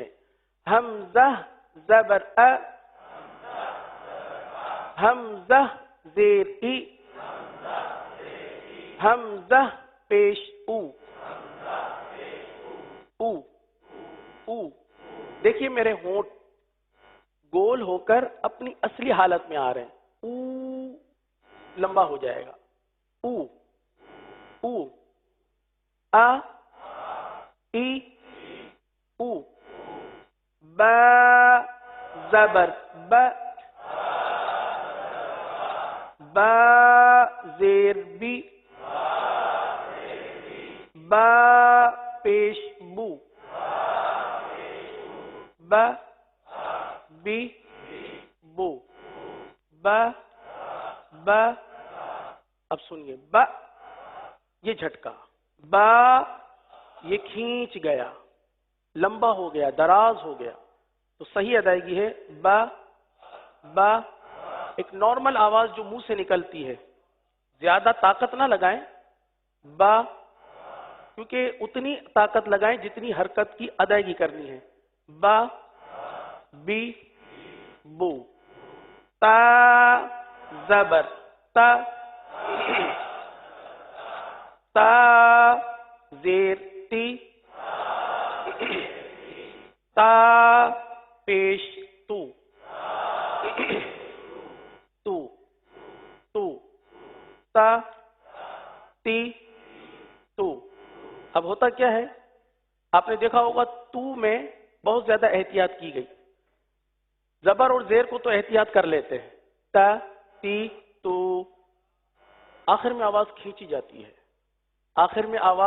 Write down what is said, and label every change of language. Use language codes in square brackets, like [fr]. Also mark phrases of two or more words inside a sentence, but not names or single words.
[ur] حمزہ زبر حمزہ زیر ای، حمزہ پیش او، او او. دیکھیے میرے ہونٹ گول ہو کر اپنی اصلی حالت میں آ رہے ہیں. او لمبا ہو جائے گا. او او ای او با زبر با با زیر بی با پیش بو با بی بو با با اب سنیے با یہ جھٹکا با یہ کھینچ گیا لمبا ہو گیا دراز ہو گیا تو صحیح ادائیگی ہے با با ایک نارمل آواز جو منہ سے نکلتی ہے زیادہ طاقت نہ لگائیں با کیونکہ اتنی طاقت لگائیں جتنی حرکت کی ادائیگی کرنی ہے با بی بو تا زبر تا تا زیر تی تا پیش تو تو تو تا تی تو اب ہوتا کیا ہے آپ نے دیکھا ہوگا تو میں بہت زیادہ احتیاط کی گئی زبر اور زیر کو تو احتیاط کر لیتے ہیں تا تی تو آخر میں آواز کھینچی جاتی ہے آخر میں آواز